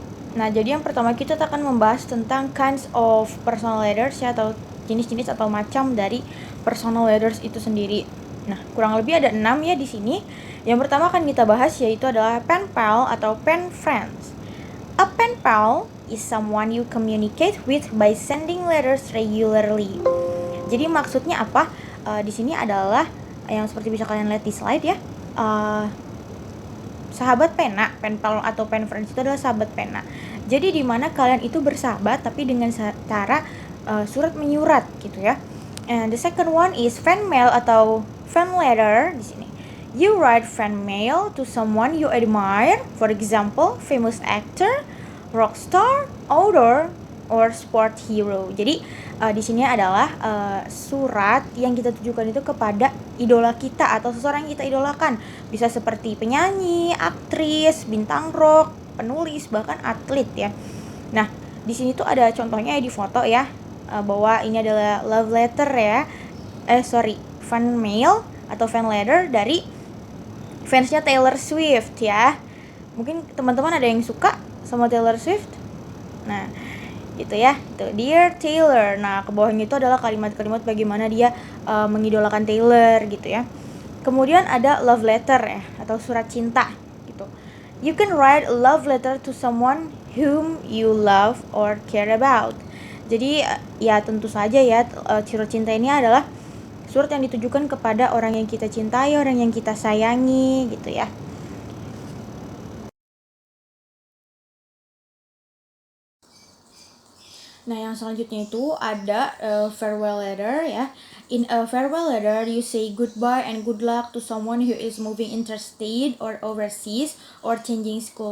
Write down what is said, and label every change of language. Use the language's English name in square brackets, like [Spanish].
[Indonesian] Nah, jadi yang pertama kita akan membahas tentang [English] kinds of personal letters [Indonesian] ya, atau jenis-jenis atau macam dari personal letters itu sendiri. Nah, kurang lebih ada 6 ya di sini. Yang pertama akan kita bahas yaitu adalah pen pal atau pen friends. [English] A pen pal is someone you communicate with by sending letters regularly. [Indonesian] Jadi maksudnya apa? Di sini adalah yang seperti bisa kalian lihat di slide ya. Sahabat pena, pen pal atau pen friends itu adalah sahabat pena. Jadi di mana kalian itu bersahabat tapi dengan cara surat menyurat gitu ya. [English] And the second one is fan mail [Indonesian] atau [English] fan letter [Indonesian] di sini. [English] You write fan mail to someone you admire, for example, famous actor, rock star, author, or sport hero. [Indonesian] Jadi di sini adalah surat yang kita tujukan itu kepada idola kita atau seseorang yang kita idolakan. Bisa seperti penyanyi, aktris, bintang rock, penulis, bahkan atlet ya. Nah, di sini tuh ada contohnya di foto ya, bahwa ini adalah love letter ya. Fan mail atau fan letter dari fansnya Taylor Swift ya. Mungkin teman-teman ada yang suka sama Taylor Swift. Nah, gitu ya. Itu [English] Dear Taylor. [Indonesian] Nah, ke bawahnya itu adalah kalimat-kalimat bagaimana dia mengidolakan Taylor gitu ya. Kemudian ada love letter ya, atau surat cinta gitu. [English] You can write a love letter to someone whom you love or care about. [Indonesian] Jadi ya tentu saja ya, surat cinta ini adalah surat yang ditujukan kepada orang yang kita cintai, orang yang kita sayangi gitu ya. Nah, yang selanjutnya itu ada farewell letter ya. [English] In a farewell letter, you say goodbye and good luck to someone who is moving interstate or overseas or changing school.